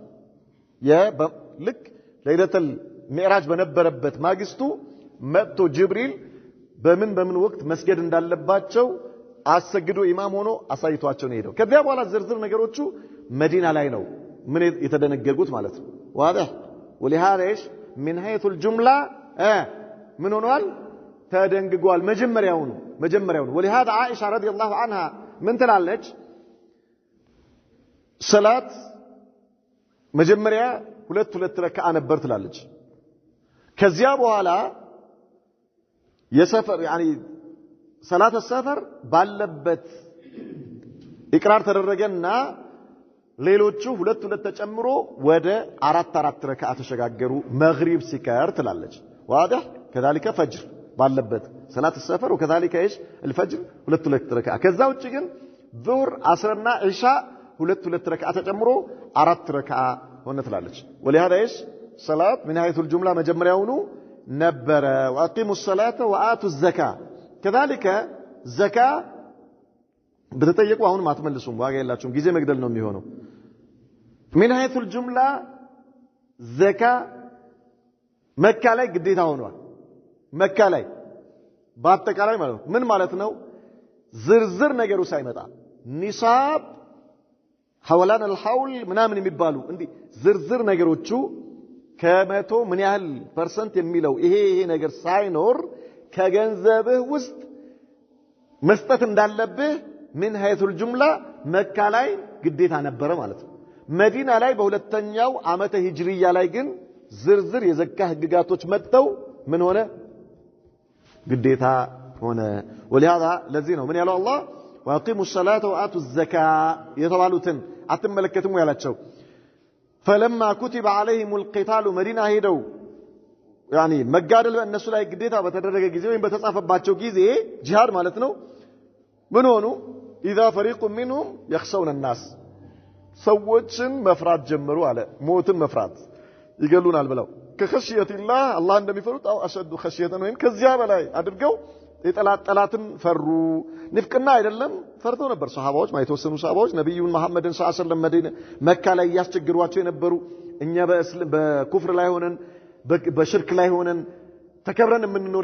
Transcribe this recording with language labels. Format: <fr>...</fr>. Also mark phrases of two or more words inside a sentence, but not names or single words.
<am>ልክ ለይለቱል ሚዕራጅ በነበረበት ማግስቱ መጥቶ ጅብሪል በምን ወቅት መስገድ እንዳለባቸው አሰግዶ ኢማም ሆኖ አሳይቷቸው ነው ሄደው ከዚያ በኋላ ዝርዝር ነገሮቹ መዲና ላይ ነው ምን የተደነገጉት ማለት ነው</am> <ar>واضح ولهذا ايش من حيث الجمله من</ar> <am>ሆኗል ተደንግጓል መጀመሪያው</am> <ar>ولهذا عائشه رضي الله عنها</ar> <am>ምን ትላለች ሰላት መጀመሪያ 2 ረካዓ ነበር ትላለች ከዚያ በኋላ የሰፈር يعني ሰላት السفر ባለበት ኢቅራር ተደረገና ሌሎቹ 2 ተጨምሮ ወደ 4 ረካዓ ተሸጋገሩ መግሪብ ሲቀር ትላለች</am> <ar>واضح كذلك فجر</ar> <am>ባለበት ሰላት</am> <ar>السفر وكذلك ايش الفجر</ar> <am>2 ረካዓ ከዛ ውጪ ግን ዙህር አስርና ኢሻ 2 ረካዓ ተጨምሮ 4 ረካዓ ሆነ ትላለች</am> <ar>ولهذا ايش صلاه من حيث الجمله</ar> <am>መጀመሪያውኑ ነበረ</am> <ar>واقيموا الصلاه واتوا الزكاه كذلك زكاه</ar> <am>በተጠየቁ አሁን ማትመልሱም ዋጋ የላችሁም ጊዜ መግደል ነው የሚሆነው</am> <ar>من حيث الجمله زكاه</ar> <am>መካ ላይ ግዴታ ሆኗል መካ ላይ በአጠቃላይ ማለት ነው ምን ማለት ነው ዝርዝር ነገሩ ሳይመጣ ኒሳብ ሐወላን الحول ምናምን የሚባሉ እንዲህ ዝርዝር ነገሮቹ ከመቶ ምን ያህል ፐርሰንት የሚለው ይሄ ነገር ሳይኖር ከገንዘብህ ውስጥ መስጠት እንዳለብህ ምን</am> <ar>حيث الجملة</ar> <am>መካ ላይ ግዴታ ነበረ ማለት ነው። መዲና ላይ በሁለተኛው ዓመተ ሂጅሪያ ላይ ግን ዝርዝር የዘካ ህግጋቶች መጥተው ምን ሆነ ግዴታ ሆነ። ولهذا ለዚህ ነው ምን ያለው አላህ</am> <ar>واقيموا الصلاه واتوا الزكاه</ar> <am>የተባሉትን አትመለከቱም ያላቸው</am> <ar>فلما كتب عليهم القتال مدينه</ar> <am>ሄደው يعني መጋደል በእነሱ ላይ ግዴታ በተደረገ ጊዜ ወይም በተጻፈባቸው ጊዜ ጂሃድ ማለት ነው ምን ሆኑ</am> <ar>اذا فريق منهم يخشون الناس</ar> <am>ሰዎችን መፍራት ጀመሩ አለ ሞትን መፍራት ይገሉናል ብለው ከخشيتላህ አላህ እንደሚፈሩት አው አሸዱ خشية ወይም ከዚያ በላይ አድርገው የጠላትን ፈሩ ንፍቅና አይደለም ፈርተው ነበር ሱሐባዎች ማይተወሰኑ ሱሐባዎች ነብዩን መሐመድን</am> <ar>صلى الله عليه وسلم</ar> <am>መዲና መካ ላይ ያስቸግሯቸው የነበሩ እኛ በኩፍር ላይ ሆነን በሽርክ ላይ ሆነን ተከብረን የምንኖር</am>